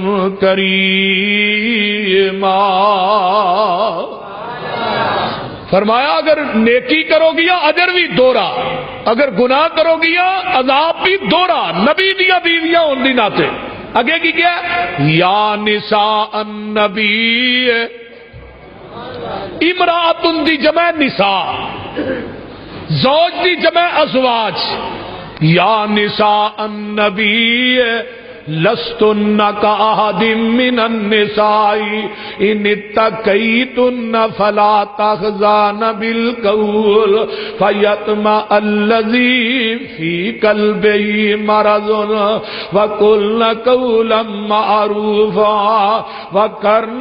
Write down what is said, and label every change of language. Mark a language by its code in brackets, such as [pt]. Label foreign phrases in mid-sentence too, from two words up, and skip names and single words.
[pa] كَرِيمًا فرمایا اگر نیکی کرو گیا اجر بھی دوہرا اگر گناہ کرو گیا عذاب بھی دوہرا نبی دیا بیویاں ہون دی ناتے اگے کی کیا [ar] یا نساء النبی [pa] امرأت دی جمع نساء زوج دی جمع ازواج [ar] یا نساء النبی لستن کأحد من النساء ان اتقیتن فلا تخضعن بالقول فیطمع الذی فی قلبہ مرض وقلن قولا معروفا وقرن